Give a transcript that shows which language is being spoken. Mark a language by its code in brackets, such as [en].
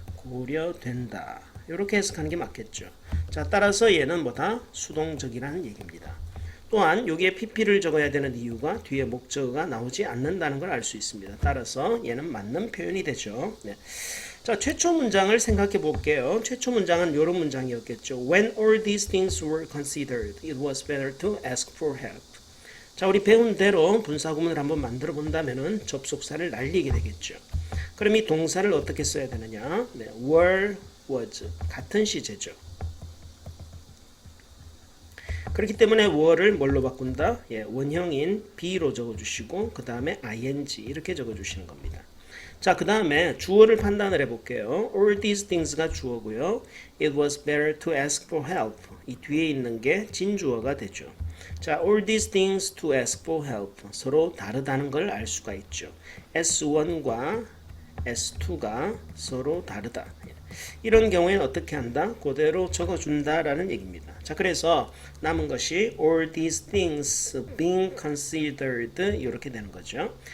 [ko] 고려된다. 이렇게 해석하는 게 맞겠죠. 자, 따라서 얘는 뭐다? 수동적이라는 얘기입니다. 또한 여기에 pp를 적어야 되는 이유가 뒤에 목적어가 나오지 않는다는 걸 알 수 있습니다. 따라서 얘는 맞는 표현이 되죠. 네. 자, 최초 문장을 생각해 볼게요. 최초 문장은 이런 문장이었겠죠. [en] When all these things were considered, it was better to ask for help. [ko] 자, 우리 배운 대로 분사구문을 한번 만들어 본다면은 접속사를 날리게 되겠죠. 그럼 이 동사를 어떻게 써야 되느냐? 네, were, was 같은 시제죠. 그렇기 때문에 were를 뭘로 바꾼다? 예, 원형인 be로 적어주시고 그 다음에 ing 이렇게 적어주시는 겁니다. 자, 그 다음에 주어를 판단을 해볼게요. [en] All these things가 [ko] 주어고요. [en] It was better to ask for help. [ko] 이 뒤에 있는 게 진주어가 되죠. [en] 자, all these things to ask for help. [ko] 서로 다르다는 걸 알 수가 있죠. S1과 S2가 서로 다르다. 이런 경우에는 어떻게 한다? 그대로 적어준다라는 얘기입니다. 자, 그래서 남은 것이 [en] all these things being considered [ko] 이렇게 되는 거죠.